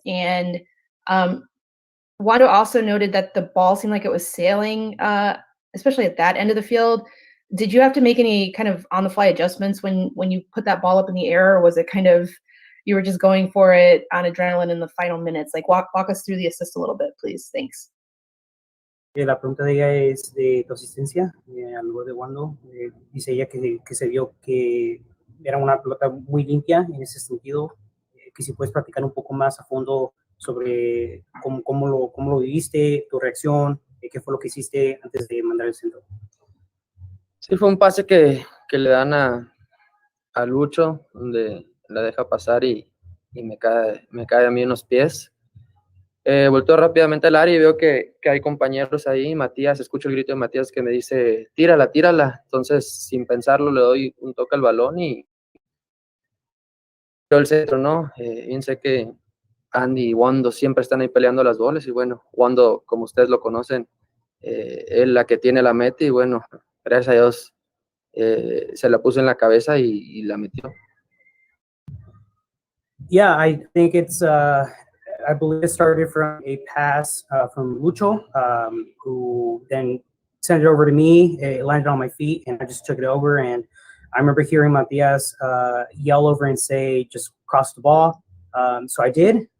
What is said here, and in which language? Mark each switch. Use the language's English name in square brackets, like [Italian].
[English] And Wondo also noted that the ball seemed like it was sailing, especially at that end of the field. Did you have to make any kind of on-the-fly adjustments when you put that ball up in the air, or was it kind of you were just going for it on adrenaline in the final minutes? Like walk us through the assist a little bit, please. Thanks. [Spanish] La pregunta de ella es de tu asistencia al gol de Wondo. Dice ella que se vio que era una pelota muy limpia en ese sentido, que si puedes practicar un poco más a fondo sobre cómo lo viviste, tu reacción, qué fue lo que hiciste antes de mandar el centro. Sí, fue un pase que le dan a Lucho, donde la deja pasar y me cae a mí en los pies. Volteo rápidamente al área y veo que hay compañeros ahí. Matías, escucho el grito de Matías que me dice, tírala. Entonces, sin pensarlo, le doy un toque al balón y yo el centro, ¿no? Bien sé que Andy y Wondo siempre están ahí peleando las bolas y bueno, Wondo, como ustedes lo conocen, es la que tiene la meta y bueno, gracias a Dios se la puso en la cabeza y la metió. [English] Yeah, I think it's I believe it started from a pass from Lucho, who then sent it over to me. It landed on my feet, and I just took it over. And I remember hearing Matias yell over and say, just cross the ball. So I did.